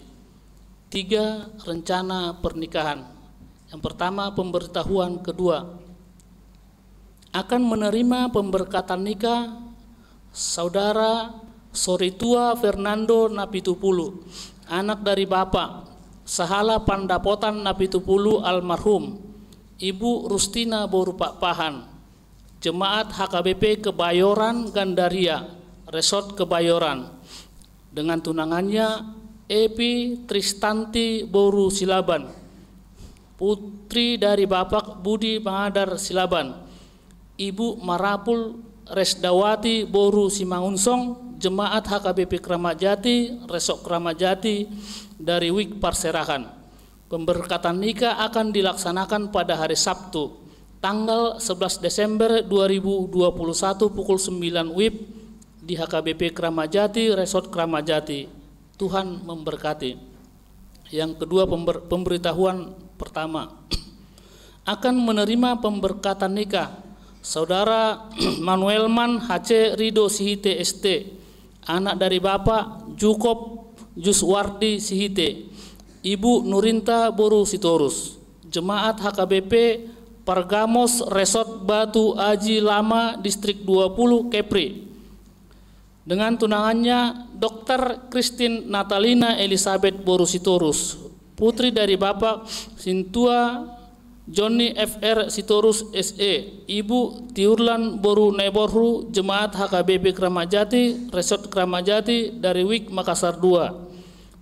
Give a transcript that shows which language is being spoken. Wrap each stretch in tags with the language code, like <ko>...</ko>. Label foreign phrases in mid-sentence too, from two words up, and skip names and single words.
<id>3. Rencana pernikahan. Yang pertama, pemberitahuan. Kedua, akan menerima pemberkatan nikah Saudara Soritua Fernando Napitupulu, anak dari Bapak Sahala Pandapotan Napitupulu almarhum Ibu Rustina Borupak Pahan, Jemaat HKBP Kebayoran Gandaria, Resort Kebayoran, dengan tunangannya Epi Tristanti Boru Silaban, putri dari Bapak Budi Mangadar Silaban, Ibu Marapul Resdawati Boru Simangunsong, Jemaat HKBP Kramat Jati, Resort Kramat Jati dari Wik Parserahan. Pemberkatan nikah akan dilaksanakan pada hari Sabtu, tanggal 11 Desember 2021 pukul 9 WIB di HKBP Kramat Jati, Resort Kramat Jati. Tuhan memberkati. Yang kedua, pemberitahuan pertama. Akan menerima pemberkatan nikah Saudara Manuelman HC Rido Sihite ST, anak dari Bapak Jukop Juswardi Sihite, Ibu Nurinta Boru Sitorus, Jemaat HKBP Pargamos Resort Batu Aji Lama Distrik 20 Kepri, dengan tunangannya Dr. Christine Natalina Elizabeth Boru Sitorus, putri dari Bapak Sintua Johnny FR Sitorus SE, Ibu Tiurlan Boru Neborhu, Jemaat HKBP Kramat Jati, Resort Kramat Jati dari Wik Makassar 2.</id>